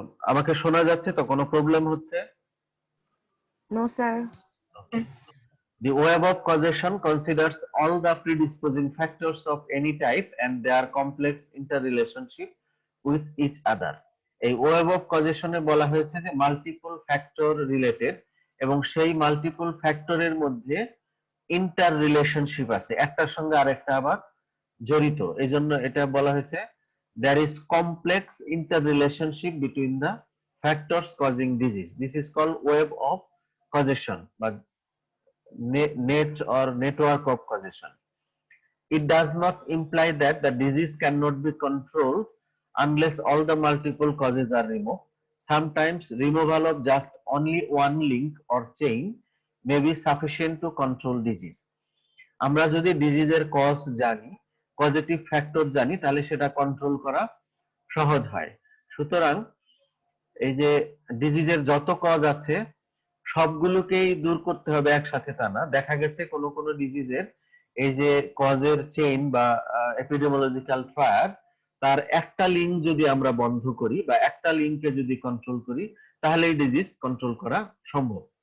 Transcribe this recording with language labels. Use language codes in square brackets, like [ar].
[bn] আমাকে শোনা যাচ্ছে তো, কোনো প্রবলেম হচ্ছে? [en] No, sir. The web of causation considers all the predisposing factors of any type and their complex interrelationship with each other. [bn] এই web of causation এ বলা হয়েছে যে মাল্টিপল ফ্যাক্টর রিলেটেড এবং সেই মাল্টিপল ফ্যাক্টরের মধ্যে ইন্টার রিলেশনশিপ আছে, একটার সঙ্গে আরেকটা আবার জড়িত। এই জন্য এটা বলা হয়েছে [en] there is complex interrelationship between the factors causing disease. This is called web of causation বা net or network of causation. It does not imply that the disease cannot be controlled unless all the multiple causes are removed. Sometimes removal of just only one link or chain may be sufficient to control disease. [bn] আমরা যদি ডিজিজের cause জানি, positive factor জানি, তাহলে সেটা control করা সহজ হয়। সুতরাং এই যে ডিজিজের যত কজ আছে সবগুলোকেই দূর করতে হবে একসাথে তা না। দেখা গেছে কোনো কোনো ডিজিজের এই যে কজের চেইন বা এপিডেমিওলজিক্যাল ট্রায়াড, তার একটা লিঙ্ক যদি আমরা বন্ধ করি বা একটা লিঙ্ককে যদি কন্ট্রোল করি তাহলে এই ডিজিজ কন্ট্রোল করা সম্ভব।